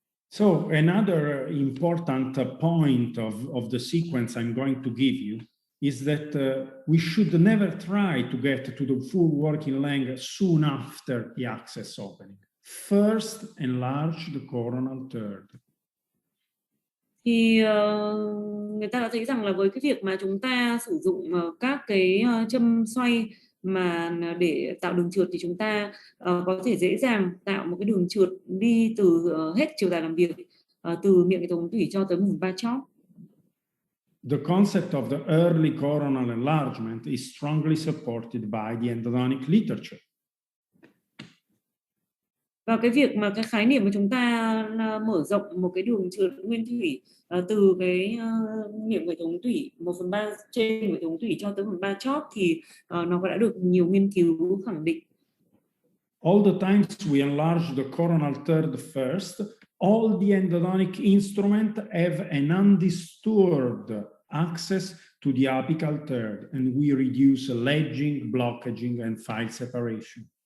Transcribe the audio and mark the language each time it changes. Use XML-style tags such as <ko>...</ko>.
<en>So another important point of the sequence I'm going to give you is that we should never try to get to the full working length soon after the access opening. First, enlarge the coronal third.</en> <vi>Thì người ta đã thấy rằng là với cái việc mà chúng ta sử dụng các cái châm xoay mà để tạo đường trượt thì chúng ta có thể dễ dàng tạo một cái đường trượt đi từ hết chiều dài làm việc, từ miệng hệ thống tủy cho tới vùng ba chóp.</vi> <en>The concept of the early coronal enlargement is strongly supported by the endodontic literature.</en> <vi>Và cái việc mà cái khái niệm của chúng ta mở rộng một cái đường trượt nguyên thủy từ cái miệng hệ thống tủy 1/3 trên hệ thống tủy cho tới 1/3 chóp thì nó đã được nhiều nghiên cứu khẳng định.</vi> <en>All the times we enlarge the coronal third first, all the endodontic instruments have an undisturbed access to the apical third, and we reduce ledging, blockaging, and file separation.</en>